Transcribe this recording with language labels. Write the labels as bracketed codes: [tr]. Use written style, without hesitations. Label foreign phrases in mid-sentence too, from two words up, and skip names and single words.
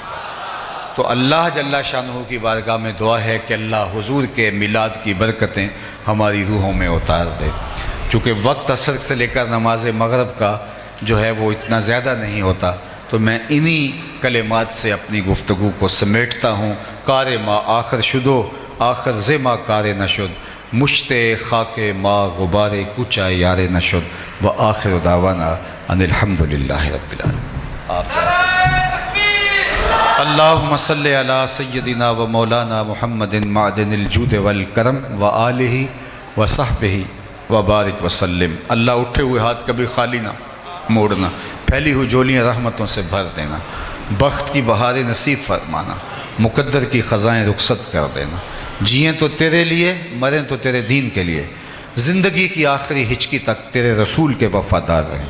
[ur] تو [ar] اللہ جل شانہ [ur] کی بارگاہ میں دعا ہے کہ اللہ حضور کے میلاد کی برکتیں ہماری روحوں میں اتار دے۔ چونکہ وقت عصر سے لے کر نماز مغرب کا جو ہے وہ اتنا زیادہ نہیں ہوتا، تو میں انہی کلمات سے اپنی گفتگو کو سمیٹتا ہوں۔ [fa] کار ما آخر شدو، آخر ز ما کار نشد، مشت خاک ما غبار کوچہ یار نشد، [ar] و آخر دعوانا ان الحمدللہ رب العالمین۔ اللہم صلی علی سیدنا و مولانا محمد معدن الجود والکرم و آلہ و صحبہ و بارک وسلم۔ [ur] اللہ اٹھے ہوئے ہاتھ کبھی خالی نہ موڑنا، پھیلی ہوئی جولیاں رحمتوں سے بھر دینا، بخت کی بہاریں نصیب فرمانا، مقدر کی خزائیں رخصت کر دینا۔ جئیں تو تیرے لیے، مریں تو تیرے دین کے لیے، زندگی کی آخری ہچکی تک تیرے رسول کے وفادار رہیں۔